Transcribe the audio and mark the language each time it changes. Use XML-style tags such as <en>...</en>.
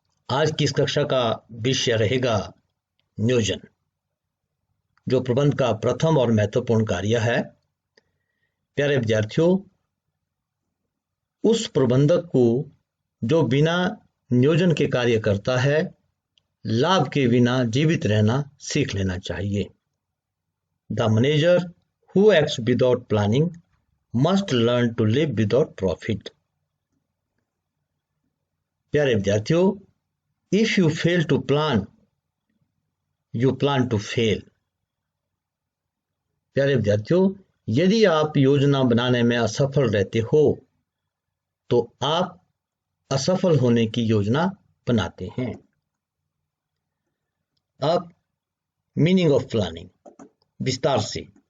<hi>आज की इस कक्षा का विषय रहेगा नियोजन, जो प्रबंध का प्रथम और महत्वपूर्ण कार्य है। प्यारे विद्यार्थियों, उस प्रबंधक को जो बिना नियोजन के कार्य करता है, लाभ के बिना जीवित रहना सीख लेना चाहिए।</hi> <en>The manager who acts without planning must learn to live without profit.</en> <hi>प्यारे विद्यार्थियों,</hi> <en>if you fail to plan, you plan to fail.</en> <hi>प्यारे विद्यार्थियों, यदि आप योजना बनाने में असफल रहते हो तो आप असफल होने की योजना बनाते हैं। अब मीनिंग ऑफ प्लानिंग विस्तार से।</hi>